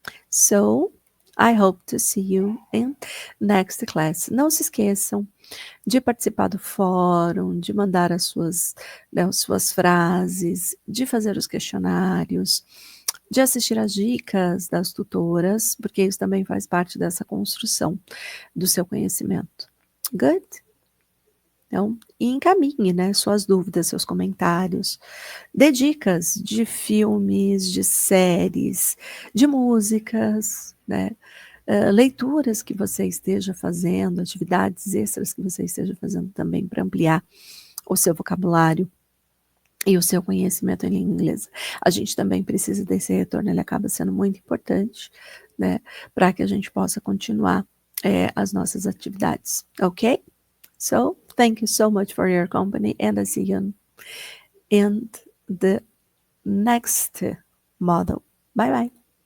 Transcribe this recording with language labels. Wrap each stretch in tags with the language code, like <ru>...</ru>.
<en>So, I hope to see you in next class.</en> <pt>Não se esqueçam de participar do fórum, de mandar as suas frases, de fazer os questionários, de assistir às dicas das tutoras, porque isso também faz parte dessa construção do seu conhecimento.</pt> <en>Good?</en> <pt>Então, encaminhe, né, suas dúvidas, seus comentários, dê dicas de filmes, de séries, de músicas, né, leituras que você esteja fazendo, atividades extras que você esteja fazendo também para ampliar o seu vocabulário e o seu conhecimento em língua inglesa. A gente também precisa desse retorno, ele acaba sendo muito importante, né, para que a gente possa continuar as nossas atividades, ok?</pt> <en>So, thank you so much for your company, and I see you in the next model. Bye bye.</en>